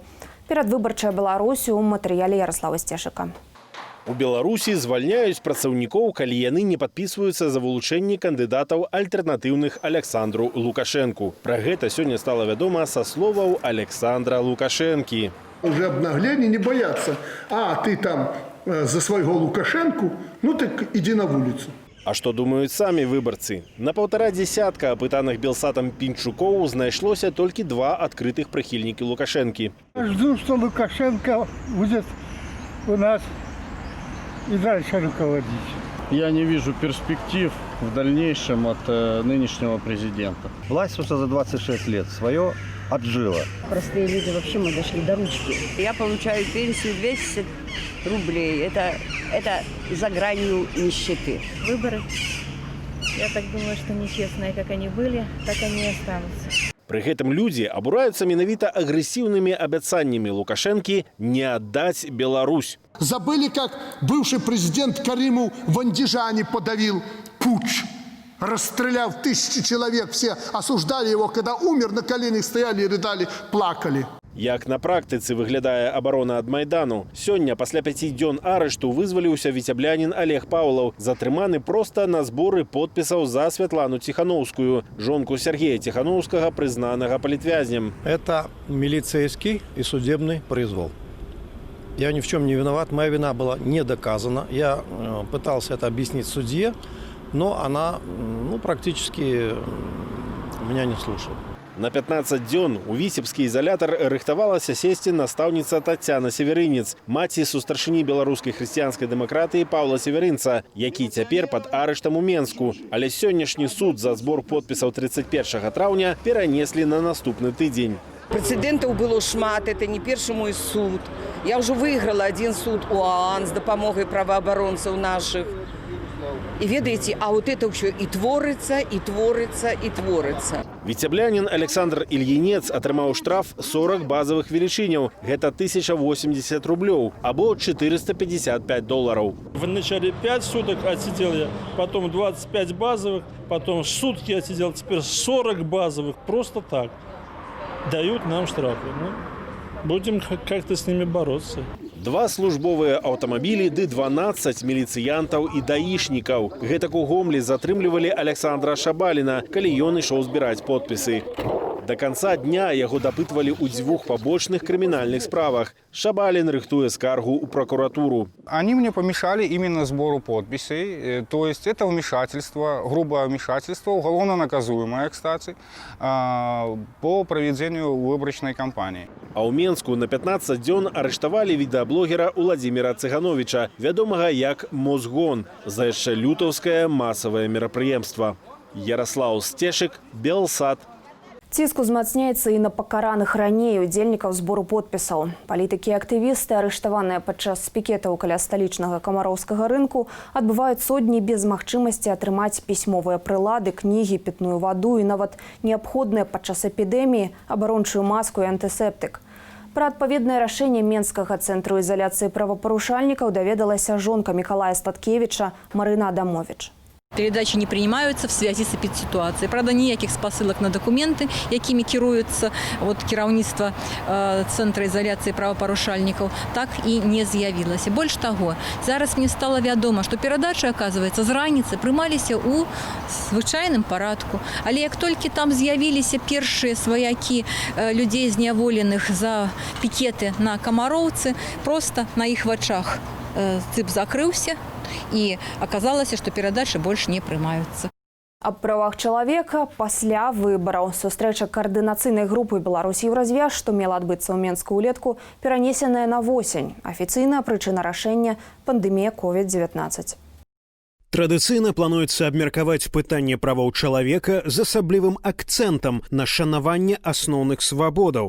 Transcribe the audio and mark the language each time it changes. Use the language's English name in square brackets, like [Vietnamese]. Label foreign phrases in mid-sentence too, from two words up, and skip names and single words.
[Belarusian] Перадвыбарчая Беларусь у матэрыяле Ярослава Сцешыка. У Беларусі звальняюць працаўнікоў, калі яны не падпісваюцца за вылучэнне кандыдатаў альтэрнатыўных Александру Лукашэнку. Пра гэта сёння стала вядома са словаў Александра Лукашэнкі. [Russian] Уже обнагления не боятся. А ты там за своего Лукашенку, ну так иди на улицу. [Belarusian] А што думаюць самі выбарцы? На 1,5 десятка апытаных Белсатам пінчукоў знайшлося толькі 2 адкрытых прыхільнікі Лукашэнкі. [Russian] Жду, что Лукашенко будет у нас и дальше руководить. Я не вижу перспектив в дальнейшем от нынешнего президента. Власть просто за 26 лет свое отжила. Простые люди, вообще мы дошли до ручки. Я получаю пенсию 200 рублей. Это за гранью нищеты. Выборы, я так думаю, что нечестные, как они были, так они и останутся. [Belarusian] Пры гэтым людзі абураюцца менавіта агрэсіўнымі абяцаннямі Лукашэнкі не аддаць Беларусь. [Russian] Забыли, как бывший президент Каримов в Андижане подавил путч. Расстрелял 1000 человек, все осуждали его, когда умер, на коленях стояли и рыдали, плакали. [Belarusian] Як на практыцы выглядае абарона ад Майдану? Сёння, пасля 5 дзён арышту, вызваліўся віцяблянін Олег Паўлаў, затрыманы проста на зборы подпісаў за Святлану Тихановскую, жонку Сергея Тихановскага, прызнанага палітвязнем. [Russian] Это милицейский и судебный произвол. Я ни в чем не виноват, моя вина была не доказана. Я пытался это объяснить судье, но она практически меня не слушала. [Belarusian] На 15 дзён у віцебскі ізалятар рыхтавалася сесці настаўніца Тацяна Северынец, маці сустаршыні беларускай хрысціянскай дэмакратыі Паўла Северынца, які цяпер пад арыштам у Менску. Але сённяшні суд за збор подпісаў 31 траўня перанеслі на наступны тыдзень. [Russian] Прецедентов было [Belarusian] шмат, [Russian] это не первый мой суд. Я уже выиграла один суд у ОАН с допомогой правооборонцев наших. И ведаете, а вот это все и творится, и творится, и творится. [Belarusian] Віцяблянін Александр Ільінец атрымаў штраф 40 базовых велічыняў. Гэта 1080 рублёў, або $455. [Russian] Вначале 5 суток отсидел я, потом 25 базовых, потом сутки отсидел, теперь 40 базовых. Просто так. Дают нам штрафы. Будем как-то с ними бороться. [Belarusian] 2 службовыя аўтамабілі ды 12 міліцыянтаў і даішнікаў. Гэтак у Гомлі затрымлівалі Александра Шабаліна, калі ён ішоў збіраць подпісы. [Russian] До конца дня [Belarusian] яго дапытвалі ў 2 пабочных крымінальных справах. Шабалін рыхтуе скаргу ў прокуратуру. [Russian] Они мне помешали именно сбору подписей. То есть это вмешательство, грубое вмешательство, уголовно наказуемое, кстати, по проведению выборочной кампании. [Belarusian] А ў Менску на 15 дзён арыштавалі відэаблогера Уладзіміра Цыгановіча, вядомага як Мозгон, за яшчэ лютаўскае масавае мерапрыемства. Ярослав Стешык, Белсат. Ціск узмацняецца і на пакараных раней удзельнікаў збору подпісаў. Палітыкі і актывісты, арыштаваныя падчас пікетаў каля сталічнага камароўскага рынку, адбываюць сотні без магчымасці атрымаць пісьмовыя прылады, кнігі, пітную ваду і нават неабходныя падчас эпідэміі абарончую маску і антысептык. Пра адпаведнае рашэнне Менскага цэнтру ізаляцыі правапарушальнікаў даведалася жонка Мікалая Статкевіча Марына Адамович. [Russian] Передачи не принимаются в связи с эпидситуацией. Правда, никаких спосылок на документы, якими кируется кіраўніцтва Центра изоляции правопорушальников, так и не з'явилось. Больше того, [Belarusian] зараз мне стало вядома, [Russian] что передачи, оказывается, [Belarusian] з раніцы прымаліся у звычайным парадку. Але як толькі там з'явіліся першыя сваякі людей, зняволеных за пікеты на Камароўцы, просто на іх вачах цып закрыўся, [Russian] и оказалось, что передачи больше [Belarusian] не прымаюцца. Аб правах чалавека пасля выбараў. Сустрэча каардынацыйнай групы Беларусь-Еўразвяз, што мела адбыцца ў Менску ўлетку, перанесеная на восень. Афіцыйная прычына рашэння – пандэмія COVID-19. Традыцыйна плануецца абмеркаваць пытанне правоў чалавека з асаблівым акцэнтам на шанаванне асноўных свабодаў.